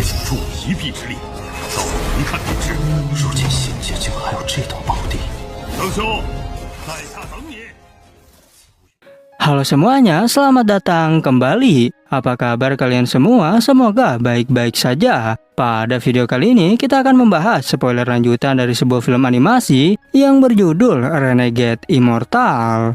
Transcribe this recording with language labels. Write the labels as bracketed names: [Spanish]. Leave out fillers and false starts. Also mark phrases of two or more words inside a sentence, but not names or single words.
[Chinese] 助一臂之力，到一看便知。如今仙界竟还有这等宝地，杨兄，在下等你。 [Indonesian] Halo semuanya, selamat datang kembali. Apa kabar kalian semua? Semoga baik-baik saja. Pada video kali ini kita akan membahas spoiler lanjutan dari sebuah film animasi yang berjudul Renegade Immortal.